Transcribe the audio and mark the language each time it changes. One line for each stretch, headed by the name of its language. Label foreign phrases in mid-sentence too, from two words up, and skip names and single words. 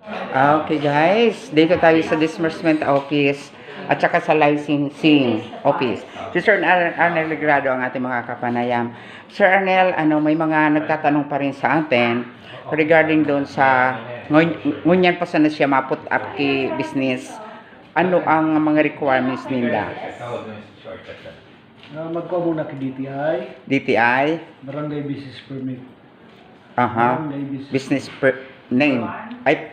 Filipino: Okay guys, dito tayo sa
English: disbursement office
Filipino: at saka sa
English: licensing office.
Filipino: Si Sir Arnel Legrado ang ating mga kapanayam. Sir Arnel, may mga nagtatanong pa rin sa atin regarding doon sa
Bikol: ngunyan pa sana siya maput up ki business. Ano ang mga requirements ninda?
Filipino: Magkuha muna kay DTI, DTI? Barangay Business Permit.
English: Aha. Business name. Ay,